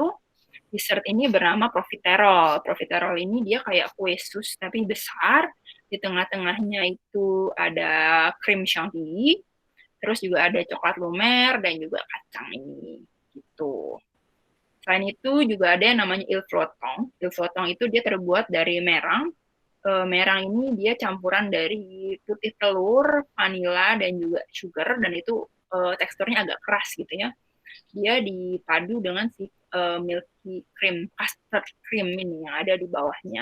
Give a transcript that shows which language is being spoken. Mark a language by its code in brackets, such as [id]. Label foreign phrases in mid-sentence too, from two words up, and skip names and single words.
[id] Dessert ini bernama profiterol. Profiterol ini dia kayak kue sus tapi besar. Di tengah-tengahnya itu ada krim chantilly, terus juga ada coklat lumer dan juga kacang ini gitu. Selain itu juga ada yang namanya [fr] il flottant. Il flottant [id] itu dia terbuat dari merang. Merang ini dia campuran dari putih telur, vanila, dan juga sugar, dan itu teksturnya agak keras gitu ya. Dia dipadu dengan si [en] milky cream, custard cream [id] ini yang ada di bawahnya.